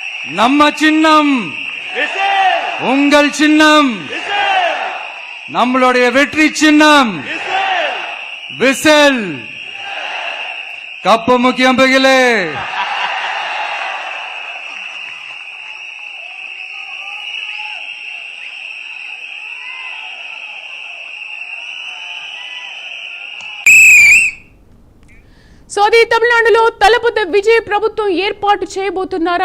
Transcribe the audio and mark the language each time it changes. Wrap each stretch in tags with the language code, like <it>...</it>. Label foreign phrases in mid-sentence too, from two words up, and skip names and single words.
<ta>நம்ம சின்னம் உங்கள் சின்னம், நம்மளுடைய வெற்றி சின்னம் விசில். கப்பு முக்கியம் பகிலே.</ta> <te>సో అది తమిళనాడులో తలపతి విజయ్ ప్రభుత్వం ఏర్పాటు చేయబోతున్నారా?</te>